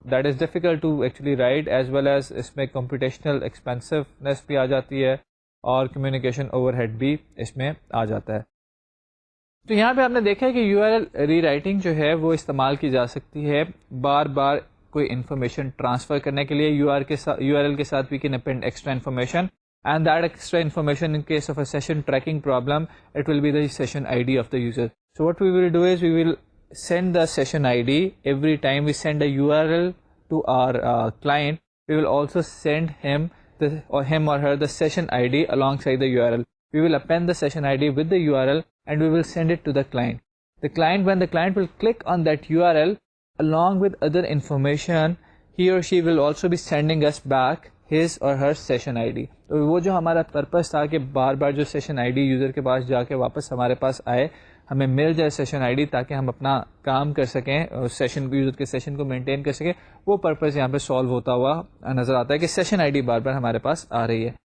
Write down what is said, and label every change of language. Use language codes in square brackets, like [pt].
[en] that is difficult to actually write, as well as [ur] اس میں computational ایکسپینسونیس بھی آ جاتی ہے اور کمیونیکیشن اوور ہیڈ بھی اس میں آ جاتا ہے. تو یہاں پہ آپ نے دیکھا ہے کہ you R L re writing جو ہے وہ استعمال کی جا سکتی ہے بار بار کوئی انفارمیشن ٹرانسفر کرنے کے لیے. یو آر ایل کے ساتھ [en] We can append extra information, and that extra information in case of a session tracking problem, it will be the session ID of the user. So what we will do is we will send the session ID every time we send a URL to our client. We will also send him or her the session ID alongside the URL. We will append the session ID with the URL and we will send it to the client. When the client will click on that URL along with other information, he or she will also be sending us back his or her session ID. [ur] تو وہ جو ہمارا purpose تھا کہ بار بار جو session I D user کے پاس جا کے واپس ہمارے پاس آئے, ہمیں مل جائے سیشن آئی ڈی تاکہ ہم اپنا کام کر سکیں, سیشن یوزر کے سیشن کو مینٹین کر سکیں, وہ پرپس یہاں پہ سالو ہوتا ہوا نظر آتا ہے کہ سیشن آئی ڈی بار بار ہمارے پاس آ رہی ہے.